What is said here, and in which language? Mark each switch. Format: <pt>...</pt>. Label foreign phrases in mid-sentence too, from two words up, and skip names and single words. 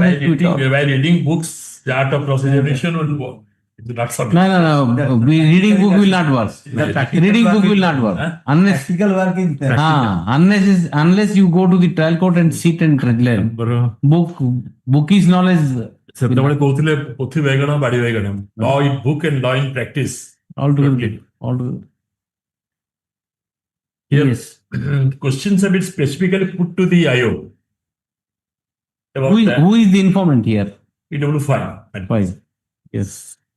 <en>By reading books, the art of prosecution will work. It's not something. No. Reading book will not work. Reading book will not work unless practical work is unless you go to the trial court and sit and learn. Book is knowledge.</en> <or>ସେତେବେଳେ କହୁଥିଲେ ପୋଥି ବାଇଗଣ ବାଡ଼ି ବାଇଗଣ</or> <en>law in book and law in practice all together. Here, questions have been specifically put to the IO. Who is the informant here? PW5. 5. Yes.</en>